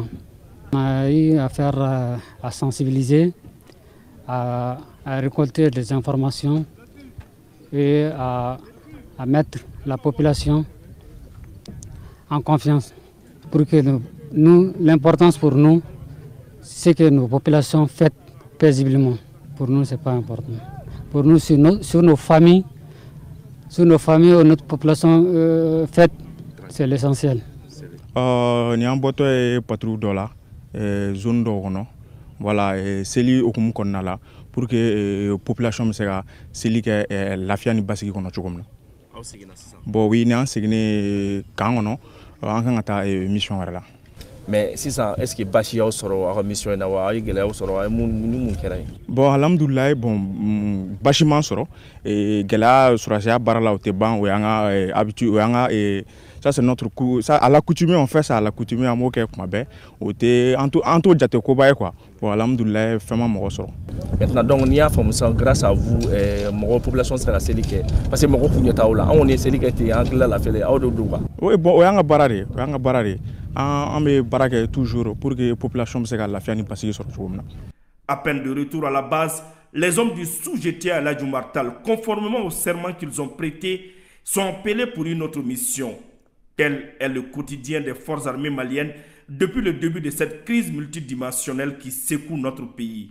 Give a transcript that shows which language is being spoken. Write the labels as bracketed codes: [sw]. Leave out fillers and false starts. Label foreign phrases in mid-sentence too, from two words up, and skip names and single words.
[fr] On a eu affaire à sensibiliser, à récolter des informations et à mettre la population en confiance. Pour que l'importance pour nous, c'est que nos populations fêtent paisiblement. Pour nous, ce n'est pas important. Pour nous, sur nos familles, ou notre population fête, c'est l'essentiel. [bm] Ni an bɔtɔ ye patrouille dɔ la zone dɔ kɔnɔ voilà seli okumu kɔnɔna la [fr] pour que [bm] population bɛ se ka seli kɛ lafiya ni basigi kɔnɔ cogo min na. Bon oui, ni an seginne kan kɔnɔ an kan ka taa mission wɛrɛ la. Mais sisan [fr] est-ce que [bm] basi y'aw sɔrɔ a ka mission in na wa a ye gɛlɛyaw sɔrɔ a ye mun kɛra ye. Bon alhamdulilayi bon basi m'an sɔrɔ gɛlɛya sɔrɔsiya baara la o tɛ ban o y'an ka habitude o y'an ka [fr] ça c'est notre coup ça à l'accoutumée on fait ça à l'accoutumée [bm] an b'o kɛ kuma bɛɛ o tɛ an t'o jate koba ye quoi bon alhamdulilayi fɛn ma mɔgɔ sɔrɔ. Maintenant donc n'i y'a faamu sisan [fr] grâce à vous [bm] mɔgɔ population sera ka seli kɛ [fr] parce que [bm] mɔgɔ kun ɲɛ t'aw la an kɔni ye seli kɛ ten an hakilila lafiyalen aw de don quoi. Oui bon o y'an ka baara de an bɛ baara kɛ toujours [fr] pour que [bm] population bɛ se ka lafiya ni basigi sɔrɔ cogo min na. [fr] À peine de retour à la base, les hommes du sous-GTA Aladji Oumar Tall, conformément au serment qu'ils ont prêté, sont appelés pour une autre mission. Tel est le quotidien des forces armées maliennes depuis le début de cette crise multidimensionnelle qui secoue notre pays.